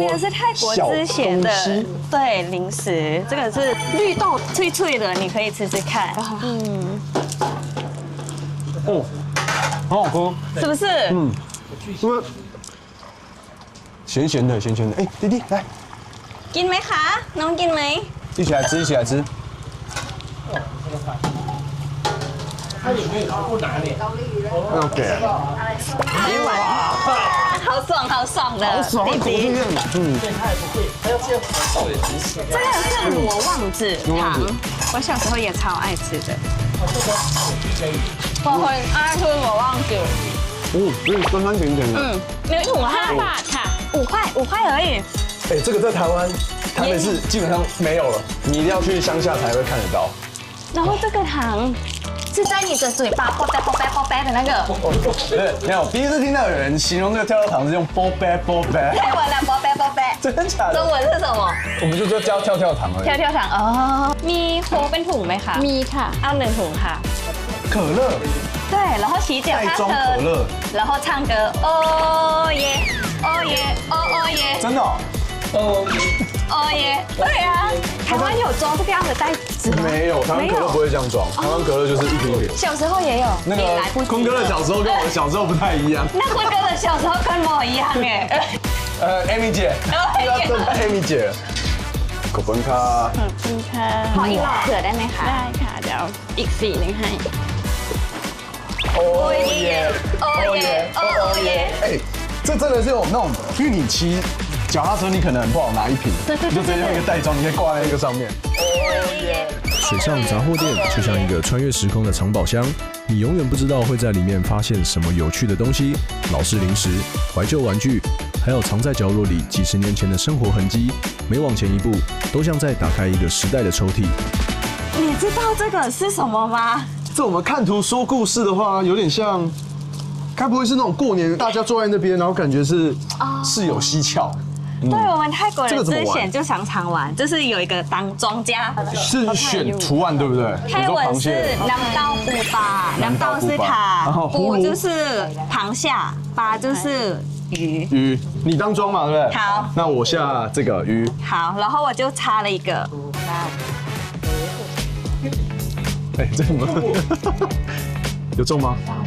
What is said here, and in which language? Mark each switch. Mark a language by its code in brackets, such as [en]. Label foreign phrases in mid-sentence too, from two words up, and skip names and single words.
[zh] 这边是泰国之前的对零食，这个是绿豆脆脆的，你可以吃吃看。哦，好好喝，是不是？是不是？咸咸的。哎，弟弟来， [th] กินไหมคะน้องกินไหม [zh] 一起来吃。它里面不拿脸，OK。好爽的，弟弟。这个是罗望子糖，我小时候也超爱吃的。我很爱吃罗望子。酸酸甜甜的。 [th] 1 ถุง5 บาทค่ะ [zh] 5 块而已。哎，这个在台北市基本上没有了，你一定要去乡下才会看得到。然后这个糖。是在你的嘴巴啵啵的那个。对，没有，第一次听到有人形容这个跳跳糖是用啵啵。泰文的啵啵，真的假的？中文是什么？我们就叫跳跳糖而已。跳糖哦， [th] มีโค้กเป็นถุงไหมคะมีค่ะเอา1ถุงค่ะ [zh] 可乐。对，然后骑脚踏车，然后唱歌，哦耶，哦耶，哦耶，真的哦。哦耶，对啊，台湾有装这个样的袋子吗？没有，台湾可乐不会这样装，台湾可乐就是一瓶一瓶。小时候也有，那个坤哥的小时候跟我的小时候不太一样。那坤哥的小時候跟我一樣嘅。 Amy 姐，Amy 姐， [th] ขอบคุณค่ะ ขออีกหลอดเผื่อได้ไหมคะได้ค่ะเดี๋ยวอีกสีนึงให้โอ้ยโอ้ย [zh] 哎，这真的是有那种，因为你骑脚踏车，你可能很不好拿一瓶，你就直接用一个袋装，你可以挂在那个上面。水上杂货店就像一个穿越时空的藏宝箱，你永远不知道会在里面发现什么有趣的东西，老式零食、怀旧玩具，还有藏在角落里几十年前的生活痕迹。每往前一步，都像在打开一个时代的抽屉。你知道这个是什么吗？这我们看图说故事的话，有点像，该不会是那种过年大家坐在那边，然后感觉是事有蹊跷？对，我们泰国人之前就常常玩，就是有一个当庄家，是选图案对不对？泰文是 [th] น้ำเต้าปูปลา， [zh] น้ำเต้า是塔， ปู就是螃蟹， ปลา就是鱼。你当庄嘛，对不对？好，那我下这个鱼。好，然后我就插了一个。哎，这什么？有中吗？